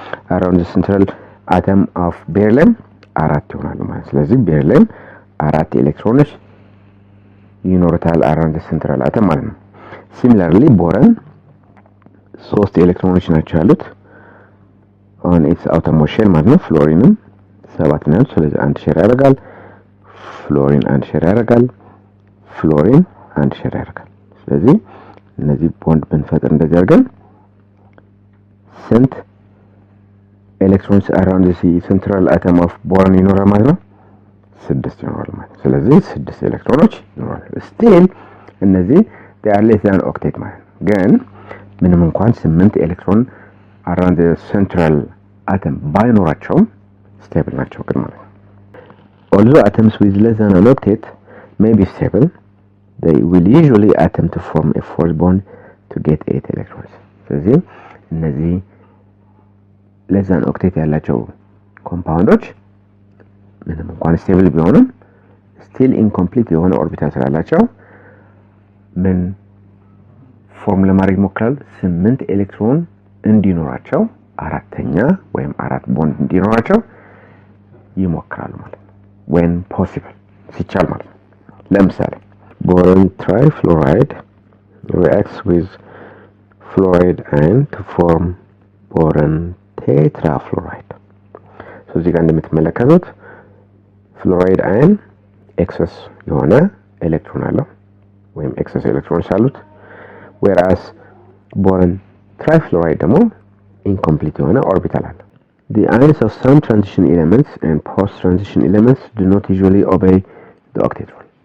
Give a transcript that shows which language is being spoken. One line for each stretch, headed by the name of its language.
English: around the central atom of beryllium
Amharic: 4 ይሆናሉ ማለት። ስለዚህ ቤሪሊየም 4 ኤሌክትሮኖች ይኖሩታል
English: around the central atom
Amharic: ማለት ነው። similarly boron 3 ኤሌክትሮኖች ናቸው ያሉት
English: on its outermost shell
Amharic: ማለት ነው። ፍሎሪንም 7 ነው። ስለዚህ አንድ ሼር ያደርጋል። ፍሎሪን አንድ ሼር ያደርጋል። ፍሎሪን አንድ ሼር ያደርጋል። ስለዚህ እነዚህ ቦንድ ብንፈጥር እንደዚህ አድርገን ስንት ኤሌክትሮንስ around the central atom of boron ይኖራል ማለት ነው? 6 ይኖራል ማለት ነው። ስለዚህ 6 ኤሌክትሮኖች ይኖራሉ። ስቲል እነዚህ
English: they are less than octet
Amharic: ማለት ነው። ግን ምንም እንኳን 8 ኤሌክትሮን
English: around the central atom
Amharic: ባይኖራቸውም
English: stable
Amharic: ናቸው ግን ማለት ነው።
English: Although atoms with less than an octet may be stable, they will usually attempt to form a force bond to get 8 electrons.
Amharic: ስለዚህ እነዚህ
English: less than octet
Amharic: ያላቸው ኮምፓውንዶች ምንም እንኳን stable ቢሆኑም still incomplete የሆነ ኦርቢታል ስላላቸው ምን ፎርም ለማድረግ ይሞክራሉ? 8 ኤሌክትሮን እንዲኖራቸው አራተኛ ወይም አራት ቦንድ እንዲኖራቸው ይሞክራሉ ማለት ነው።
English: when possible
Amharic: ሲቻል ማለት ነው። ለምሳሌ
English: boron trifluoride reacts with fluoride ion to form boron tetrafluoride. so
Amharic: እዚህ ጋር እንደምትመለከቱት
English: fluoride ion excess
Amharic: የሆነ ኤሌክትሮን አለው ወይም
English: excess
Amharic: ኤሌክትሮንስ አሉት
English: whereas boron trifluoride ደግሞ incomplete
Amharic: የሆነ ኦርቢታል አለው።
English: The ions of some transition elements and post-transition elements do not usually obey the octet rule.